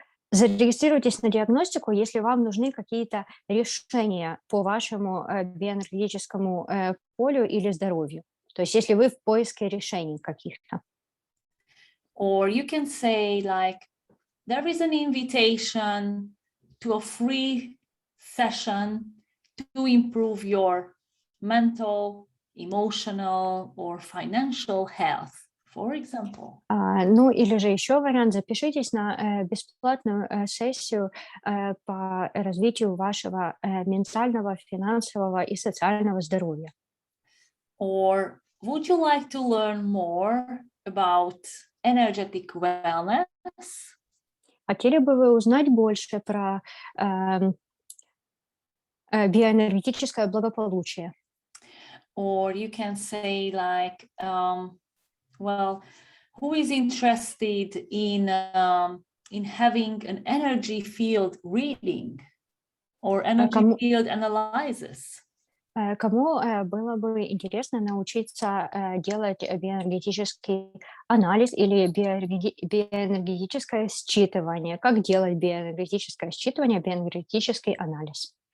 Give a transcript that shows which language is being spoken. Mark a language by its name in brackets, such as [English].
[Russian] Зарегистрируйтесь на диагностику, если вам нужны какие-то решения по вашему биоэнергетическому полю или здоровью. То есть если вы в поиске решений каких-то. [English] Or you can say like, there is an invitation to a free session to improve your mental, emotional or financial health, for example. [Russian] Ну или же еще вариант, запишитесь на бесплатную сессию по развитию вашего ментального, финансового и социального здоровья. [English] Or would you like to learn more about energetic wellness? [Russian] Хотели бы вы узнать больше про биоэнергетическое благополучие? [English] Or you can say like, well, who is interested in having an energy field reading or energy field analysis? [Russian] Кому было бы интересно научиться делать биоэнергетический анализ или биоэнергетическое считывание? Как делать биоэнергетическое считывание, биоэнергетический анализ?